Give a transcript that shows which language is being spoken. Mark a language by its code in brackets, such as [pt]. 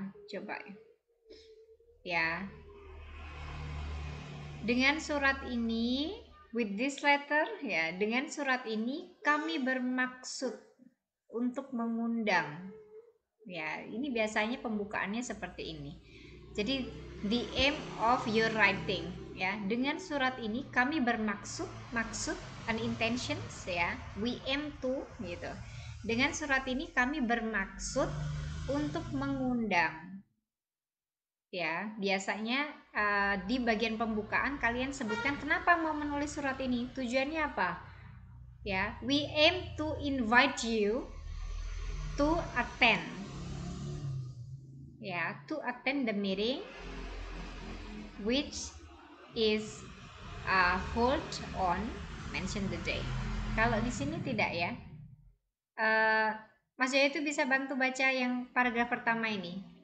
[id] Coba ya. Dengan surat ini, [en] with this letter, [id] ya, dengan surat ini kami bermaksud untuk mengundang. Ya, ini biasanya pembukaannya seperti ini. Jadi [en] the aim of your writing, ya. [id] Dengan surat ini kami bermaksud, maksud [en] and intentions, [id] ya. [en] We aim to, [id] gitu. Dengan surat ini kami bermaksud untuk mengundang. Ya, biasanya di bagian pembukaan kalian sebutkan kenapa mau menulis surat ini, tujuannya apa. [en] Ya, we aim to invite you to attend. Ya, to attend the meeting which is hold on mention the day. [id] Kalau di sini tidak ya. Mas Jaya itu bisa bantu baca yang paragraf pertama ini.